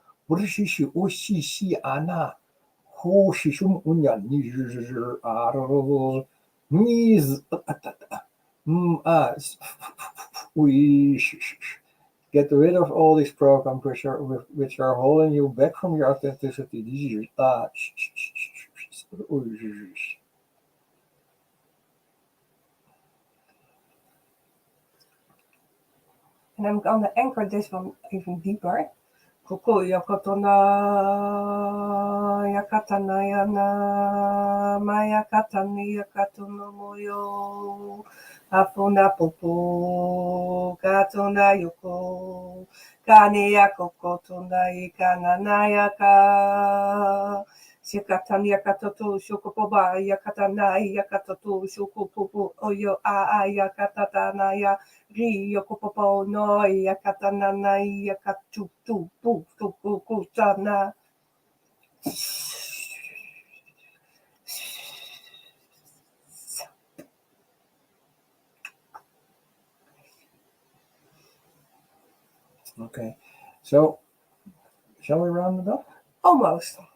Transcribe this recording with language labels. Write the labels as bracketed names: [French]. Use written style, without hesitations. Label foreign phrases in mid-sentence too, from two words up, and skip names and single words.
[English] Get rid of all these programs which are holding you back from your authenticity. And I'm gonna anchor this one even deeper. Koko yakotona yakatana yana mayakatani yakatono moyo afuna popo katona yoko kane yakoko tona ikanana yaka Shikatani yakatoto shokopoba yakatana yakatoto shokopopo oyo a yakatana ya ri yokopopo no yakatana na yakatu tu pu tu ku sana. Okay, so shall we round it up? Almost.